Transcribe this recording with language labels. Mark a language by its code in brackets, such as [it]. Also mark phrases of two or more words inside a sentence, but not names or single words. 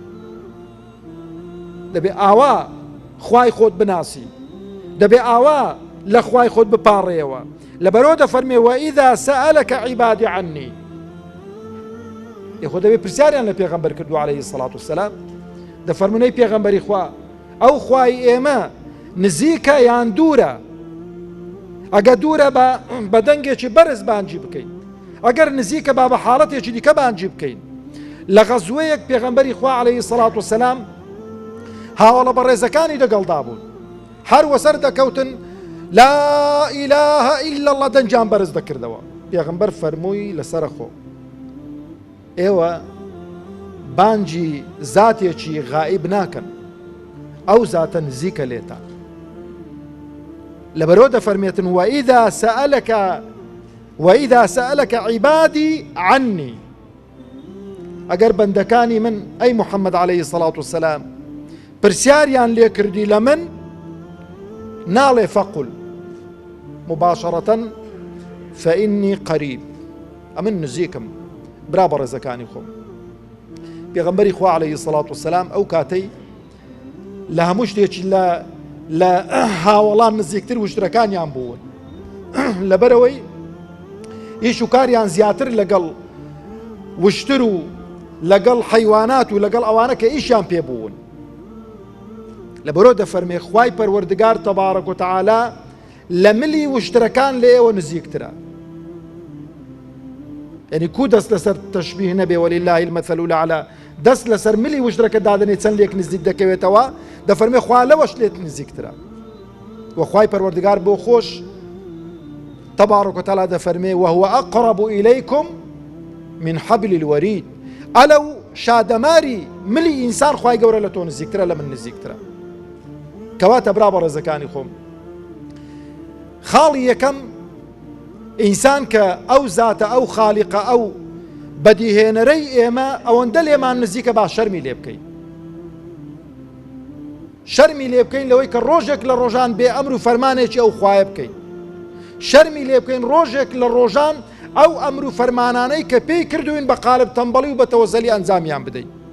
[ckb] دەبێ ئاوا خوای خۆت بناسی، دەبێ ئاوا لە خوای خۆت بپاڕێەوە. لەبەرەوە دەفەرمێ [ar] وئیذا سەئەلەکە عیبادی عنی، [ckb] یخۆ دەبێ پرسیاریان لە پێغەمبەر کردو [ar] عليه الصلاة والسلام. [ckb] دەفەرمونەی پێغەمبەری خوا ئەو خوای ئێمە نزیکە یان دوورە؟ ئەگە دوورە بە دەنگێکی بەرز بانجی بکەین، ئەگەر نزیکە با بە حاڵەتێکی دیکە بانجی بکەین. لە غەزوەیەک پێغەمبەری خوا [ar] عليه الصلاة والسلام [ckb] هاوڵە بەڕێزەکانی دەگەڵدا بوون، هەر وەسەر دەکەوتن [ar] لا إله إلا الله [ckb] دەنجیان بەرز دەکردەوە. پێغەمبەر فەرمووی لەسەرە خۆ ئێوە بانجی زاتێکی غائب ناکەن، ئەو زاتە نزیکە لێتان. لەبەرەوە دەفەرمێتن [ar] وئیذا سەئەلەکە عیبادی عنی، [ckb] ئەگەر بەندەکانی من ئەی محەممەد [ar] عليه الصلاة والسلام [ckb] پرسیاریان لێ کردی لە من، ناڵێ [ar] فەقل مباشرة فإني قريب، [ckb] ئەمن نزیکم برا بەڕێزەکانی خۆم. پێغەمبەری خوا [ar] عليه الصلاة والسلام [ckb] ئەو کاتەی لە هەموو شتێکی لە هاوڵان نزیکتر وشترەکانیان بوون، لەبەرەوەی ئیش و کاریان زیاتر لەگەڵ وشتر و لەگەڵ حەیوانات و لەگەڵ ئەوانە کە ئیشیان پێ بوون. لەبەرەوە دەفەرمێ خوای پەروەردگار [ar] تەبارەک و تەعالا [ckb] لە ملی وشترەکان لە ئێوە نزیکترە. یعنی کو دەست لەسەر تەشبیه نەبێ [ar] وەلله المەثل الأعلى، [ckb] دەست لەسەر ملی وشترەکە دادنێ چەند لێک نزیک دەکەوێتەوە، دەفەرمێ خوا لەوەش لێت نزیکترە. وخوای پەروەردگار بۆ خۆش [ar] تەبارەک و تەعالا [ckb] دەفەرمێ [ar] وهو أقرب إليكم من حبل الوريد، [ckb] ئەلەو شادەماری ملی ئینسان خوای گەورە لە تۆ نزیکترە لە من نزیکترە. کەواتە برا بەڕێزەکانی خۆم، خاڵی یەکەم ئینسان کە ئەو زاتە ئەو خالیقە ئەو بەدیهێنەرەی ئێمە ئەوەندە لێمان نزیکە با شەرمی لێ بکەین، شەرمی لێ بکەین لەوەی کە ڕۆژێک لە ڕۆژان بێ ئەمر و فەرمانێکی ئەو خوایە بکەین، شەرمی لێ بکەین ڕۆژێک لە ڕۆژان ئەو ئەمر و فەرمانانەی کە پێی کردوین بە قالب تەمبەڵی و بە تەوەزەلی ئەنجامیان بدەین.